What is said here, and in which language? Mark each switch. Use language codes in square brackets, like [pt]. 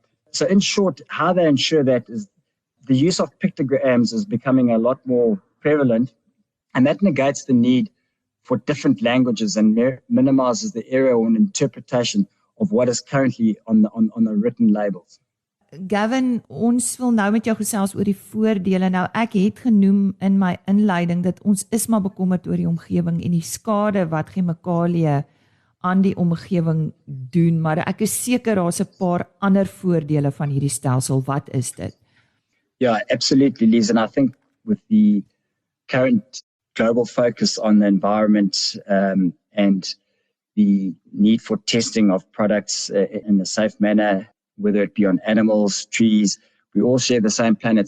[en] So in short, how they ensure that is the use of pictograms is becoming a lot more prevalent, and that negates the need for different languages and minimizes the error or interpretation of what is currently on the written labels. [af] Gavin, ons wil nou met jou gesels oor die voordele. Nou ek het genoem in my inleiding dat ons is maar bekommerd oor die omgewing en die skade wat chemikalieë aan die omgewing doen, maar ek is seker daar's 'n paar ander voordele van hierdie stelsel. Wat is dit? [en] Yeah, absolutely, Liz. And I think with the current global focus on the environment and the need for testing of products in a safe manner, whether it be on animals, trees, we all share the same planet.